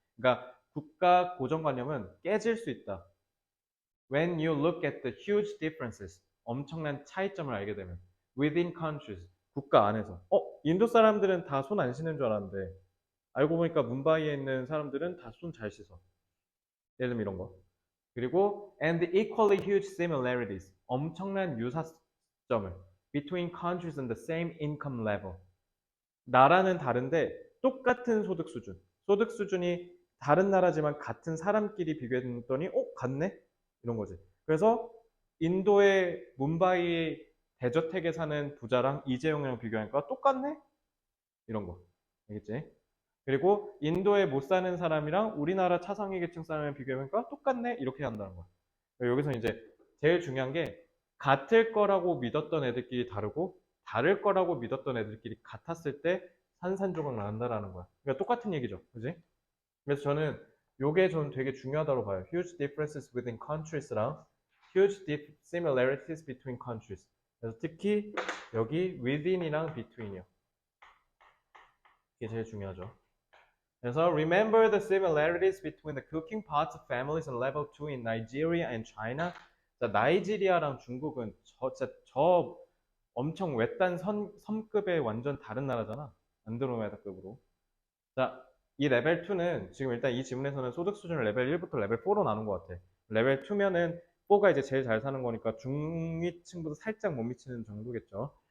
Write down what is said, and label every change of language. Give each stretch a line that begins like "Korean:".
Korean: 그러니까 국가 고정관념은 깨질 수 있다.
English: When you look at the huge differences,
Korean: 엄청난 차이점을 알게 되면
English: within countries,
Korean: 국가 안에서 인도 사람들은 다 손 안 씻는 줄 알았는데 알고 보니까 뭄바이에 있는 사람들은 다 손 잘 씻어. 예를 들면 이런 거.
English: 그리고 and equally huge similarities,
Korean: 엄청난 유사점을
English: between countries on the same income level.
Korean: 나라는 다른데 똑같은 소득 수준. 소득 수준이 다른 나라지만 같은 사람끼리 비교했더니 같네? 이런 거지. 그래서 인도의 뭄바이 대저택에 사는 부자랑 이재용이랑 비교하니까 똑같네? 이런 거. 알겠지? 그리고 인도에 못 사는 사람이랑 우리나라 차상위 계층 사람을 비교해보니까 똑같네? 이렇게 한다는 거야. 여기서 이제 제일 중요한 게 같을 거라고 믿었던 애들끼리 다르고 다를 거라고 믿었던 애들끼리 같았을 때 산산조각 난다라는 거야. 그러니까 똑같은 얘기죠. 그지? 그래서 저는 되게 중요하다고 봐요.
English: Huge differences within countries랑 huge similarities between countries.
Korean: 그래서 특히 여기 within이랑 between이요. 이게 제일 중요하죠.
English: 그래서 remember the similarities between the cooking pots of families on level 2 in Nigeria and China.
Korean: 자, 나이지리아랑 중국은 저 엄청 외딴 섬급의 완전 다른 나라잖아. 안드로메다급으로. 자, 이 레벨 2는 지금 일단 이 지문에서는 소득 수준을 레벨 1부터 레벨 4로 나눈 것 같아. 레벨 2면은 4가 이제 제일 잘 사는 거니까 중위층보다 살짝 못 미치는 정도겠죠.